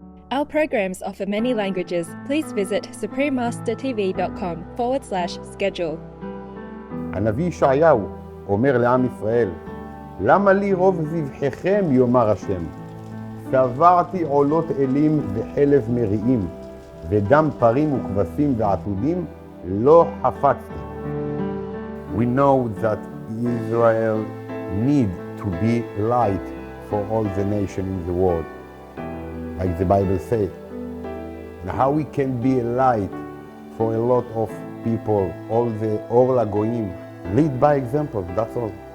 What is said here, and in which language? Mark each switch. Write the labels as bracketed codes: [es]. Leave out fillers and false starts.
[en] Our programs offer many languages. Please visit suprememastertv.com/schedule. [he] הנביא ישעיהו אומר לעם ישראל, למה לי רוב זבחיכם יאמר השם? סברתי עולות אלים וחלב מריעים, ודם פרים וכבשים ועתודים לא חפצתי. [en] We know that Israel need to be light for all the nation in the world, like the Bible said. And how we can be a light for a lot of people, all the Or LaGoyim, lead by example, that's all.